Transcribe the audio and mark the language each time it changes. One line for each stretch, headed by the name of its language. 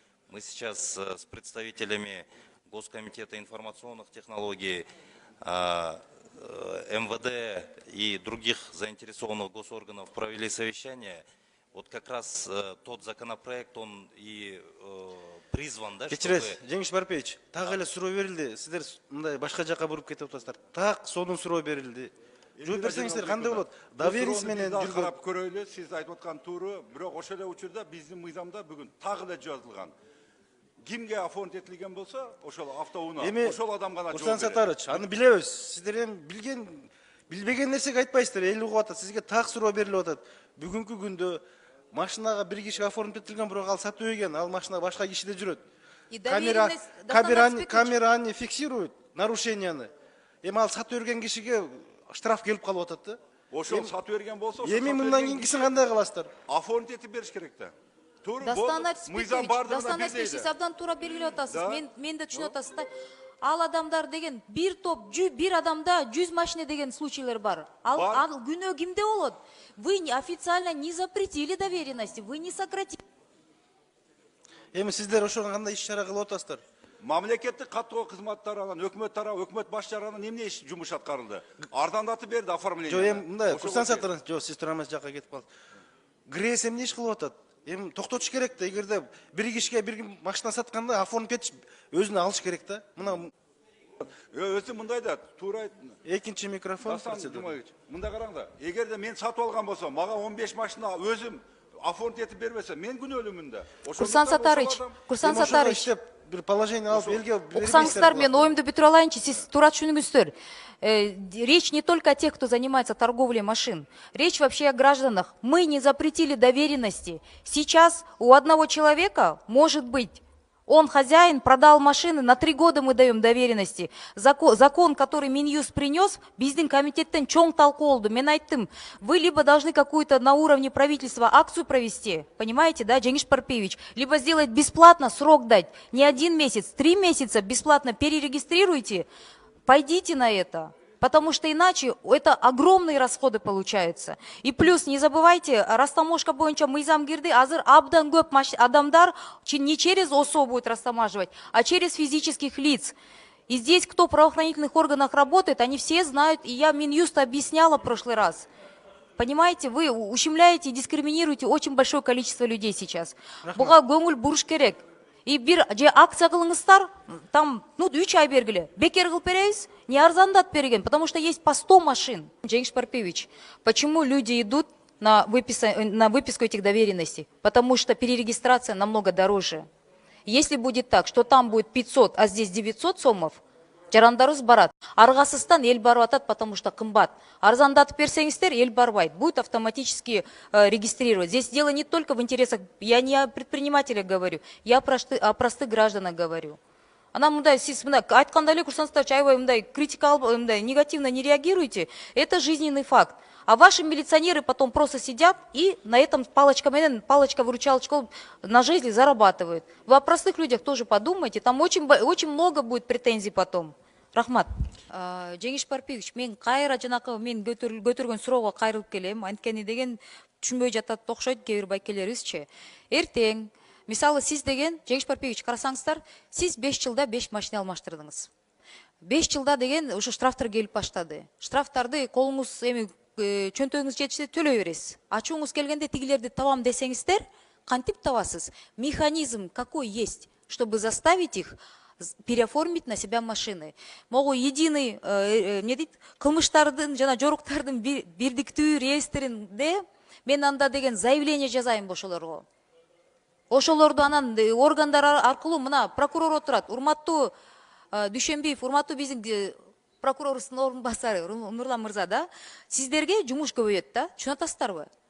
Russian: Мы сейчас с представителями Госкомитета информационных технологий, МВД и других заинтересованных госорганов провели совещание. Вот как раз тот законопроект, он и призван, да, чтобы...
Kyrgyz: Жеңиш Барпеевич, так эле суроо берилди. Сиздер мындай башка жака буруп кетип атасыздар. Так сонун суроо берилди. Жооп берсеңиздер кандай болот? Доверенность менен жүргөн. Карап көрөйлү, сиз айтып аткан туура, бирок ошол эле учурда биздин мыйзамда бүгүн так эле жазылган. Кимге оформить этилген болсо, ошол автоунаа, ошол адам гана жооп берет. Курсан Сатарыч, аны билебиз. Сиздер эми билбеген нерсеге айтпайсыздар. Эл угуп атат, сизге так суроо берилип атат. Бүгүнкү күндө машинага бир киши оформить этилген, бирок ал сатып ийген, ал машина башка кишиде жүрөт. Камераны фиксирует нарушенияны. Эми ал сатып берген кишиге штраф келип калып атат да. Ошол сатып берген болсо, эми мындан кийинкисин кандай кыласыздар? Оформить этип бериш керек да. Дастан сиз абдан туура белгилеп атасыз. Мен да түшүнүп атасыз да. Ал адамдар деген бир топ, бир адамда 100 машина деген случайлар бар. Ал күнөө кимде болот?
Russian: Вы официально не запретили доверенности, вы не сократили.
Kyrgyz: Эми сиздер ошого кандай иш чара кылып атасыздар? мамлекеттик каттоо кызмат тарабынан, өкмөт баш тарабынан эмне жумуш аткарылды? Арзандатып берди оформление. Жо эми мындай курсан сатырын, жо сиз тура эмес жакка кетип калдыңыз. ГРЭС эмне иш кылып атат? Эми токтотуш керек да, эгерде бир кишиге бир машина сатканда оформлап кетиш, өзүнө алыш керек да. Мына Өзү мындай да, туура экинчи микрофон Дастан процедура. Жумаевич, мында караң да, эгерде мен сатып алган болсом, мага 15 машина өзүм оформить этип бербесе, мен күнөөлүүмүн да. Курсан Сатарыч, Курсан Сатарыч. Бир положение алып элге Уксаңыздар, мен оюмду бүтүрө алайынчы, сиз туура түшүнүңүздөр.
Russian: Речь не только о тех, кто занимается торговлей машин. Речь вообще о гражданах. Мы не запретили доверенности. Сейчас у одного человека может быть, он хозяин, продал машины, на 3 года мы даем доверенности. Закон, который Минюст принес,
Kyrgyz: биздин комитеттен чоң талкуулду. Мен айттым,
Russian: вы либо должны какую-то на уровне правительства акцию провести, понимаете, да, Жеңиш Парпиевич, либо сделать бесплатно, срок дать, не 1 месяц, 3 месяца бесплатно перерегистрируйте, пойдите на это. Потому что иначе это огромные расходы получаются. И плюс, не забывайте, растаможка
Kyrgyz: боюнча мыйзам кирди, азыр абдан көп адамдар
Russian: не через ОСО будет растамаживать, а через физических лиц. И здесь, кто в правоохранительных органах работает, они все знают, и я Минюст объясняла в прошлый раз. Понимаете, вы ущемляете и дискриминируете очень большое количество людей сейчас.
Kyrgyz: Буга көңүл буруш керек. И бир же акция кылыңыздар, там, 3 ай бергиле. Бекер кылып беребиз, не арзандат берген,
Russian: потому что есть по 100 машин. Жеңиш Парпиевич, почему люди идут на выписку этих доверенностей? Потому что перерегистрация намного дороже. Если будет так, что там будет 500, а здесь 900 сомов,
Kyrgyz: жарандарыбыз барат. Аргасыздан эл барып атат,
Russian: потому что
Kyrgyz: кымбат. Арзандатып берсеңиздер, эл барбайт.
Russian: Будет автоматически регистрировать. Здесь дело не только в интересах, я не о предпринимателях говорю, я о простых гражданах говорю.
Kyrgyz: Она мындай, сиз мындай айтканда эле Курсан Сатарыч, аябай мындай критика, мындай
Russian: негативно не реагируйте. Это жизненный факт. А ваши милиционеры потом просто сидят и на этом палочка-выручалочка на жизни зарабатывают. Вы о простых людях тоже подумайте, там очень много будет претензий потом.
Kyrgyz: Рахмат. Жеңиш Парпиевич, мен кайра жанакы мен көтөргөн суроого кайрылып келем. Анткени деген түшүнбөй жатат окшойт кээ бир байкелерибизчи. Эртең, мисалы сиз деген, Жеңиш Парпиевич, карасаңыздар, сиз 5 жылда 5 машина алмаштырдыңыз. 5 жылда деген ушу штрафтар келип баштады. Штрафтарды колуңуз эми чөнтөгүңүз жетиште төлөй бересиз. Ачууңуз келгенде тигилерди табам десеңиздер, кантип табасыз?
Russian: Механизм какой есть, чтобы заставить их переоформить на себя машины. Могу единый,
Kyrgyz: не дейт, кылмыштардын жана жоруктардын бирдиктүү реестринде мен анда деген заявление жазайын ошолорго. Ошолорду анан органдар аркылуу мына прокурор отурат. Урматтуу Дүйшөнбиев, урматтуу биздин прокурорубуздун орун басары Нурлан мырза, да, сиздерге жумуш көбөйөт да, түшүнүп атасыздарбы?